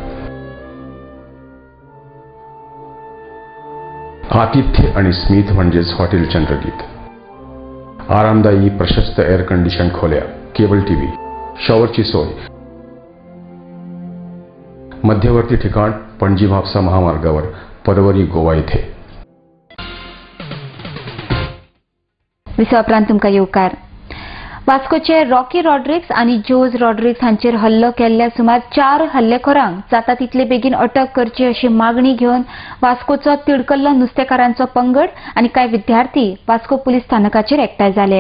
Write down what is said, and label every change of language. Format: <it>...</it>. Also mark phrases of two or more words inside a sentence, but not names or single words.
<mr>आतिथ्य आणि स्मित म्हणजेच हॉटेल चंद्रगीत. आरामदायी प्रशस्त एअर कंडिशन खोल्या, केबल टीव्ही, शॉवरची सोय. मध्यवर्ती ठिकाण पणजी म्हापसा महामार्गावर, पदवरी, गोवा इथे.</mr> <kok>विसवापरांत तुमकां येवकार. वास्कोचे रॉकी रॉड्रिक्स आनी जोज रॉड्रिक्स हांचेर हल्लो केल्ल्या सुमार 4 हल्लेखोरांक जाता तितले बेगीन अटक करची अशी मागणी घेवन वास्कोचो तिडकल्लो नुस्तेकारांचो पंगड आनी कांय विद्यार्थी वास्को पुलीस स्थानकाचेर एकठांय जाले.</kok>